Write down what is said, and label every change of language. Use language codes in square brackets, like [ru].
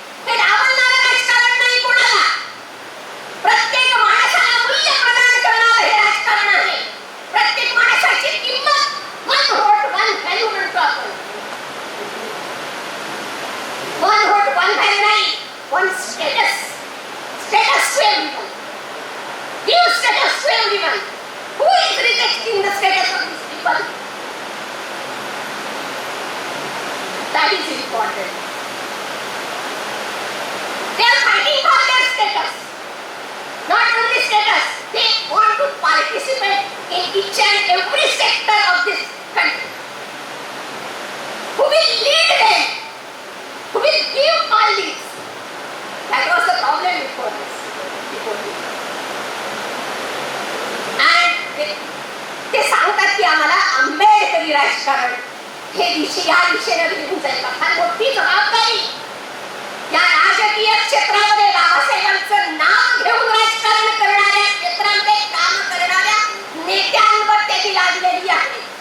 [mr] हे डावलणारं राजकारण नाही कोणाला. प्रत्येक माणसाला मूल्य प्रदान करणारं हे राजकारण आहे. प्रत्येक माणसाची किंमत [en] one vote one value [mr] म्हणतो आपण. [en] One vote one value नाही, one status. Status to everyone. Give status to everyone. Who is rejecting the status of this people? That is important. They are fighting for their status. Not only status, they want to participate in each and every sector of this country. Who will lead them? Who will give all this? That was the problem before this. [mr] And ते सांगतात की आम्हाला आंबेडकरी राजकारण हे या दिशेने घेऊन जाईल. फार मोठी जबाबदारी. या राजकीय क्षेत्रामध्ये बाबासाहेबांचं नाव घेऊन राजकारण करणाऱ्या, क्षेत्रामध्ये काम करणाऱ्या नेत्यांवर त्याची लादलेली आहे.